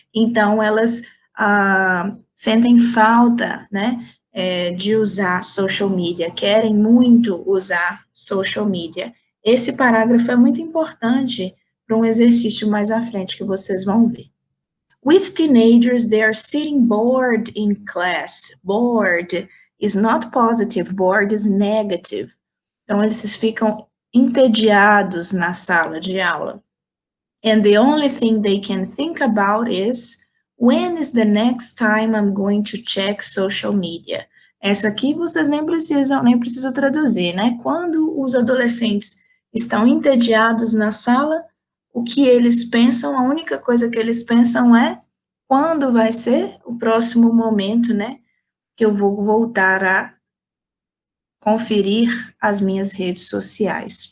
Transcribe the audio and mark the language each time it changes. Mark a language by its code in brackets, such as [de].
[pt] Então, elas sentem falta, né, de usar social media, querem muito usar social media. Esse parágrafo é muito importante para um exercício mais à frente que vocês vão ver. [en] With teenagers, they are sitting bored in class. Bored is not positive, bored is negative. [pt] Então, eles ficam entediados na sala de aula. [en] And the only thing they can think about is, when is the next time I'm going to check social media? [pt] Essa aqui vocês nem precisam traduzir, né? Quando os adolescentes estão entediados na sala, o que eles pensam, a única coisa que eles pensam é quando vai ser o próximo momento, né? Que eu vou voltar a conferir as minhas redes sociais.